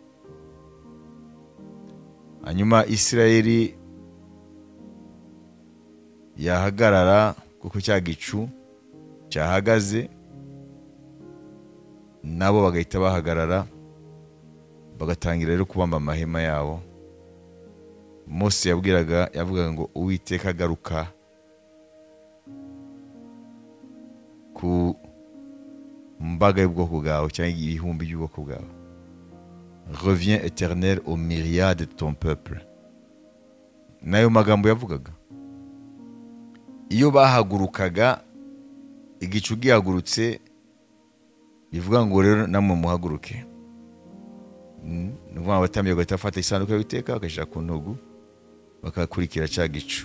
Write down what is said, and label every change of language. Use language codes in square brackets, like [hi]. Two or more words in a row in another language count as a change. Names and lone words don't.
[rw] Hanyuma Isirayeli yahagarara kuko cya gicu cyahagaze, nabo bagahita bahagarara, bagatangira rero kubamba amahema yabo. Mose yavugaga ngo Uwiteka agaruka ku mbaga y'ubwoko bwawe cyangwa ibihumbi by'ubwoko bwawe. [fr] Reviens éternel aux myriades de ton peuple. [rw] Nayo magambo yavugaga. Iyo bahagurukaga igicu gihagurutse bivuga ngo rero namwe muhaguruke. Nuvuga abatambyi bagahita bafata isanduka y'Uwiteka bakayishyira ku ntugu bakakurikira cya gicu.